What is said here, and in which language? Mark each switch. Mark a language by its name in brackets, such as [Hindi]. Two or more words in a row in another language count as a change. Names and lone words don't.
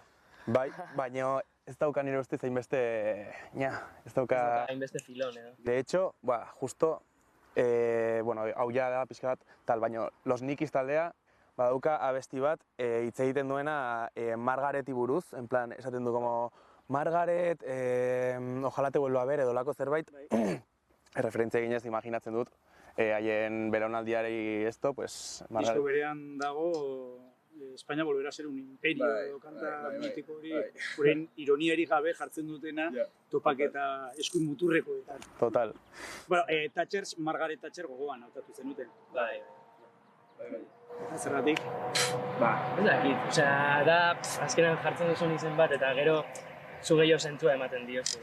[Basque] Bai, baina ez dauka nire ustez hainbeste, ez dauka... hainbeste filon, edo. [Spanish] De hecho, justo, [Basque] hau ja da pixka bat, tal, baina Los Nikis taldea, badauka abesti bat, hitz egiten duena Margareti buruz, [Spanish] en plan, [Basque] esaten du [Spanish] como, Margaret, ojalá te vuelva a ver, [Basque] edo lako zerbait, referentzia eginez imaginatzen dut, haien belaunaldiari [Spanish] esto, pues... [Basque] Disko berean dago, [Spanish] España volverá a ser un imperio, [Basque] edo kanta mitiko hori, horren ironiari gabe jartzen dutena, topaketa eskuin muturrekoetan. Total. Bueno, Margaret Thatcher gogoan hautatu zenuten. Bai. Eta zergatik? Ez dakit, osea, da, azkenean jartzen duzun izen bat, eta gero zu gehiago zentua ematen diozu.